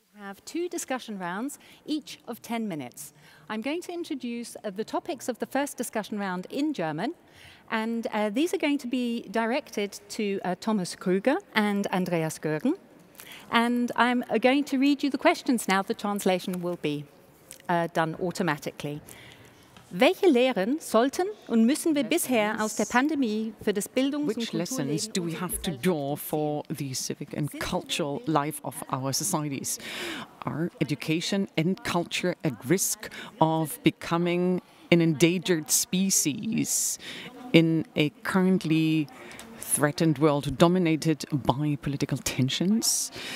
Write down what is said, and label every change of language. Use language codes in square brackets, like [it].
[en] Have 2 discussion rounds, each of 10 minutes. I'm going to introduce the topics of the first discussion round in German, and these are going to be directed to Thomas Krüger and Andreas Görgen. And I'm going to read you the questions now. The translation will be done automatically. [de] Welche Lehren sollten und müssen wir bisher aus der Pandemie für das Bildungs- [en] Which lessons do we have to draw for the civic and cultural life of our societies? Are education and culture at risk of becoming an endangered species in a currently threatened world dominated by political tensions?